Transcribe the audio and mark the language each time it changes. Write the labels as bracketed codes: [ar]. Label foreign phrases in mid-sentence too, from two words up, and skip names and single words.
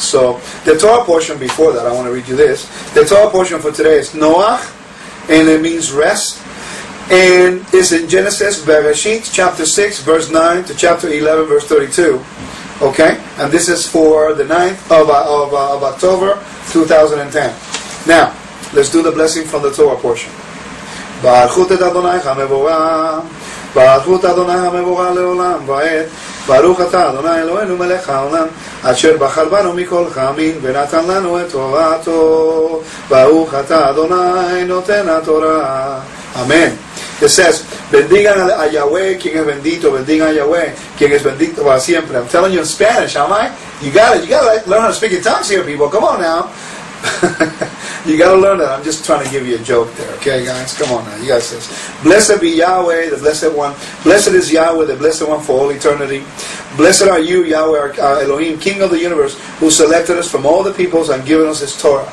[en] So, the Torah portion before that, I want to read you this. The Torah portion for today is Noah, and it means rest. And it's in Genesis, Bereshit, chapter 6, verse 9 to chapter 11, verse 32. Okay, and this is for the 9th of October 2010. Now, let's do the blessing from the Torah portion. [he] ברוך את ה' המבורך ברוך ה' המבורך לעולם ועד ברוך אתה ה' אלהינו מלך העולם אשר בחר בנו מכל העמים ונתן לנו את תורתו ברוך אתה ה' נותן התורה. Amen. [en] It says, [es] bendigan a Yahweh, quien es bendito, bendigan a Yahweh, quien es bendito para siempre. [en] I'm telling you in Spanish, am I? You gotta learn how to speak in tongues here, people. Come on now. You gotta learn that. I'm just trying to give you a joke there, okay, guys? Come on now. You guys say, blessed be Yahweh, the blessed one. Blessed is Yahweh, the blessed one for all eternity. Blessed are you, Yahweh, our Elohim, King of the universe, who selected us from all the peoples and given us His Torah.